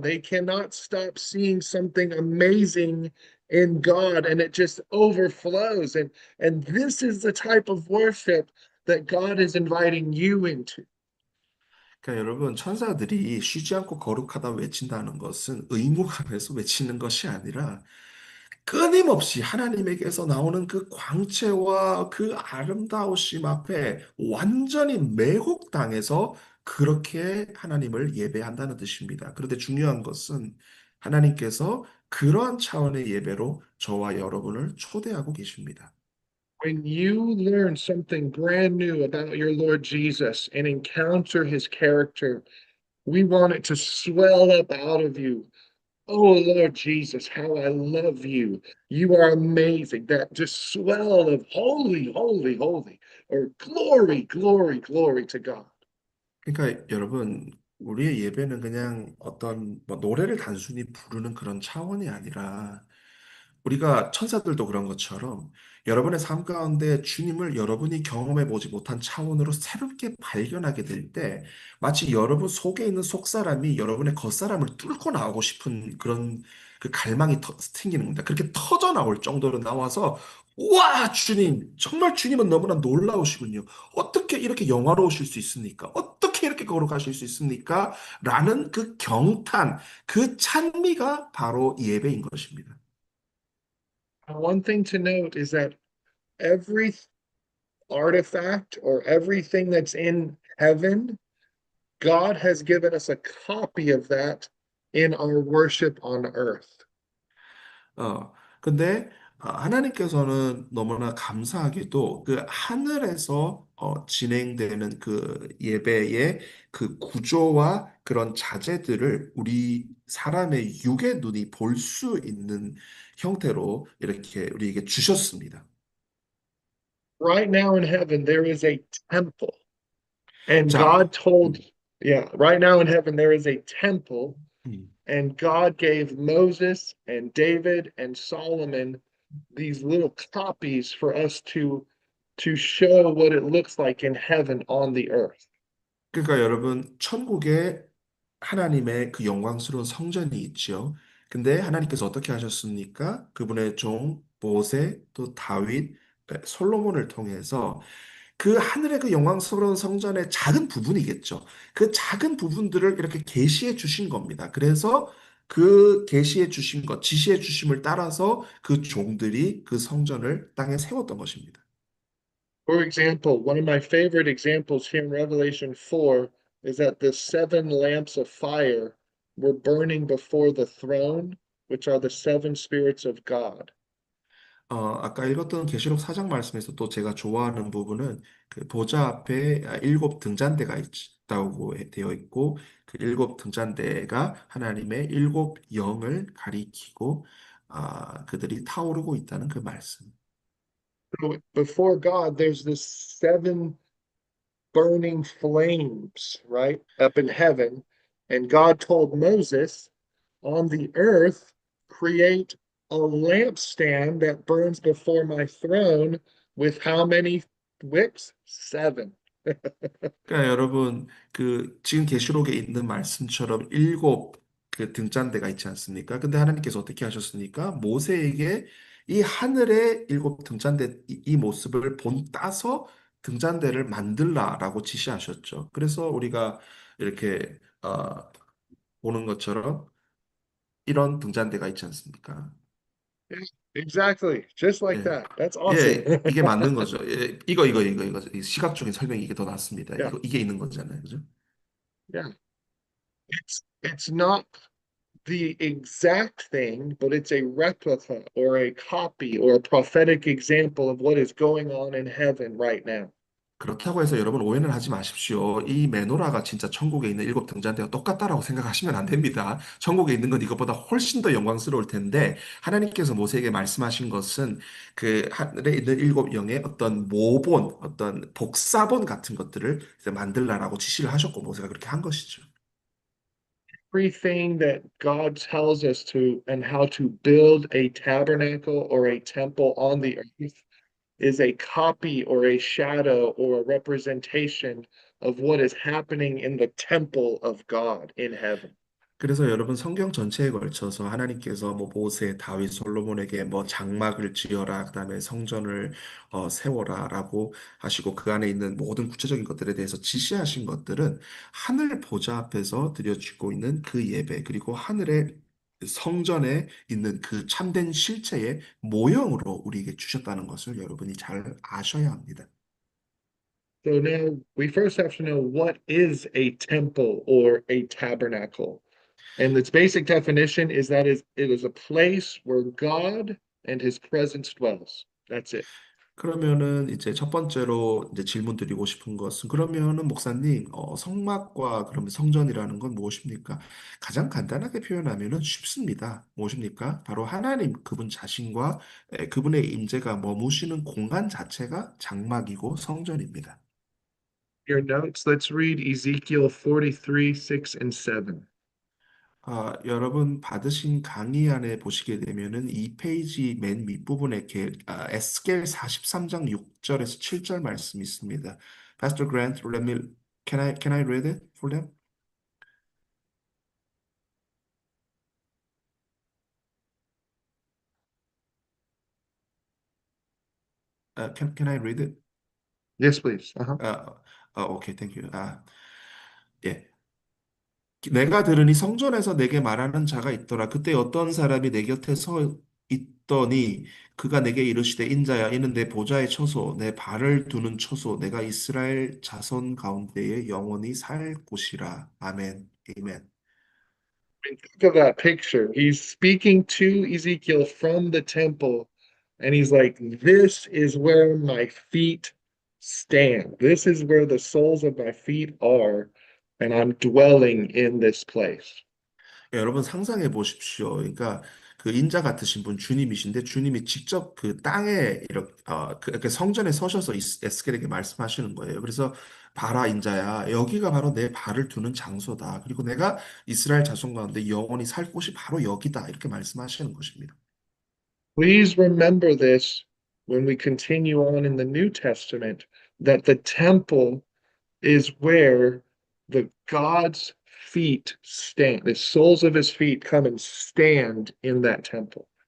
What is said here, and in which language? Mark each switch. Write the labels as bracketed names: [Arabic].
[English] They cannot stop seeing something amazing in God, and it just overflows. And this is the type of worship that God is inviting you into. [Korean] 그러니까 여러분, 천사들이 쉬지 않고 거룩하다 외친다는 것은 의무감에서 외치는 것이 아니라 끊임없이 하나님에게서 나오는 그 광채와 그 아름다우심 앞에 완전히 매혹당해서 그렇게 하나님을 예배한다는 뜻입니다. 그런데 중요한 것은 하나님께서 그러한 차원의 예배로 저와 여러분을 초대하고 계십니다. [English] When you learn something brand new about your Lord Jesus and encounter his character, we want it to swell up out of you. Oh, Lord Jesus, how I love you. You are amazing. That just swell of holy, holy, holy, or glory, glory, glory to God. [Korean] 그러니까 여러분, 우리의 예배는 그냥 어떤 노래를 단순히 부르는 그런 차원이 아니라 우리가 천사들도 그런 것처럼 여러분의 삶 가운데 주님을 여러분이 경험해 보지 못한 차원으로 새롭게 발견하게 될 때 마치 여러분 속에 있는 속사람이 여러분의 겉사람을 뚫고 나오고 싶은 그런 그 갈망이 생기는 겁니다. 그렇게 터져 나올 정도로 나와서 와, 주님, 정말 주님은 너무나 놀라우시군요. 어떻게 이렇게 영화로우실 수 있습니까? 어떻게 이렇게 거룩하실 수 있습니까? 라는 그 경탄, 그 찬미가 바로 예배인 것입니다. [English] One thing to note is that every artifact or everything that's in heaven, God has given us a copy of that in our worship on earth. [Korean] 어, 근데 하나님께서는 너무나 감사하게도 그 하늘에서 진행되는 그 예배의 그 구조와 그런 자재들을 우리 사람의 육의 눈이 볼 수 있는 형태로 이렇게 우리에게 주셨습니다. [English] Right now in heaven, there is a temple. And [Korean] 자, [English] God told, 음, yeah, right now in heaven, there is a temple. 음. And God gave Moses and David and Solomon these little copies for us to show what it looks like in heaven on the earth. [Korean] 그러니까 여러분, 천국에 하나님의 그 영광스러운 성전이 있지요. 근데 하나님께서 어떻게 하셨습니까? 그분의 종 모세 또 다윗, 솔로몬을 통해서 그 하늘의 그 영광스러운 성전의 작은 부분이겠죠. 그 작은 부분들을 이렇게 계시해 주신 겁니다. 그래서 그 계시해 주신 것, 지시해 주심을 따라서 그 종들이 그 성전을 땅에 세웠던 것입니다. [English] For example, one of my favorite examples here in Revelation 4 is that the seven lamps of fire were burning before the throne, which are the seven spirits of God. [Korean] 아까 읽었던 계시록 4장 말씀에서 또 제가 좋아하는 부분은 그 보좌 앞에 일곱 등잔대가 있다고 되어 있고 그 일곱 등잔대가 하나님의 일곱 영을 가리키고 그들이 타오르고 있다는 그 말씀. [English] So before God, there's this seven burning flames, right, up in heaven. And God told Moses, on the earth, create a lampstand that burns before my throne with how many wicks? Seven. [Korean] 그러니까 여러분 그 지금 계시록에 있는 말씀처럼 일곱 그 등잔대가 있지 않습니까? 근데 하나님께서 어떻게 하셨습니까? 모세에게 이 하늘의 일곱 등잔대 이 모습을 본 따서 등잔대를 만들라라고 지시하셨죠. 그래서 우리가 이렇게 보는 것처럼 이런 등잔대가 있지 않습니까? [English] Exactly. Just like [Korean] 예, [English] that. That's awesome. [Korean] 예, 이게 맞는 거죠. 예, 이거. 이 시각적인 설명이 이게 더 낫습니다. [English] Yeah. [Korean] 이게 있는 거잖아요. 그죠? [English] Yeah. It's not the exact thing, but it's a replica or a copy or a prophetic example of what is going on in heaven right now. [Korean] 그렇다고 해서 여러분 오해는 하지 마십시오. 이 메노라가 진짜 천국에 있는 일곱 등잔대와 똑같다라고 생각하시면 안 됩니다. 천국에 있는 건 이것보다 훨씬 더 영광스러울 텐데 하나님께서 모세에게 말씀하신 것은 그 하늘에 있는 일곱 영의 어떤 모본, 어떤 복사본 같은 것들을 이제 만들라라고 지시를 하셨고 모세가 그렇게 한 것이죠. [English] Everything that God tells us to and how to build a tabernacle or a temple on the earth is a copy or a shadow or a representation of what is happening in the temple of God in heaven. [Korean] 그래서 여러분 성경 전체에 걸쳐서 하나님께서 뭐 모세, 다윗, 솔로몬에게 뭐 장막을 지어라, 그다음에 성전을 세워라라고 하시고 그 안에 있는 모든 구체적인 것들에 대해서 지시하신 것들은 하늘 보좌 앞에서 드려지고 있는 그 예배 그리고 하늘의 성전에 있는 그 참된 실체의 모형으로 우리에게 주셨다는 것을 여러분이 잘 아셔야 합니다. [English] So now we first have to know what is a temple or a tabernacle. And its basic definition is that it is a place where God and his presence dwells. That's it. [Korean] 그러면은 이제 첫 번째로 이제 질문 드리고 싶은 것은 그러면은 목사님 성막과 그러면 성전이라는 건 무엇입니까? 가장 간단하게 표현하면은 쉽습니다. 무엇입니까? 바로 하나님 그분 자신과 그분의 임재가 머무시는 공간 자체가 장막이고 성전입니다. [English] Your notes, let's read Ezekiel 43, 6, and 7. [Korean] 여러분 받으신 강의 안에 보시게 되면은 이 페이지 맨 윗부분에 에스겔 43장 6절에서 7절 말씀이 있습니다. [English] Pastor Grant, can I read it for them? Can I read it? Yes, please. Uh-huh. Okay, thank you. 예. [Korean] 내가 들으니 성전에서 내게 말하는 자가 있더라. 그때 어떤 사람이 내 곁에 서 있더니 그가 내게 이르시되 인자야 이는 내 보좌의 처소 내 발을 두는 처소 내가 이스라엘 자손 가운데에 영원히 살 곳이라. 아멘. 아멘. [English] mean, think of that picture. He's speaking to Ezekiel from the temple, and he's like, "This is where my feet stand. This is where the soles of my feet are, and I'm dwelling in this place." [Korean] 예, 여러분 상상해 보십시오. 그러니까 그 인자 같으신 분 주님이신데 주님이 직접 그 땅에 이렇게 그 성전에 서셔서 에스겔에게 말씀하시는 거예요. 그래서 봐라 인자야, 여기가 바로 내 발을 두는 장소다. 그리고 내가 이스라엘 자손 가운데 영원히 살 곳이 바로 여기다. 이렇게 말씀하시는 것입니다. [English] Please remember this when we continue on in the New Testament, that the temple is where the God's feet stand. The soles of his feet come and stand in that temple.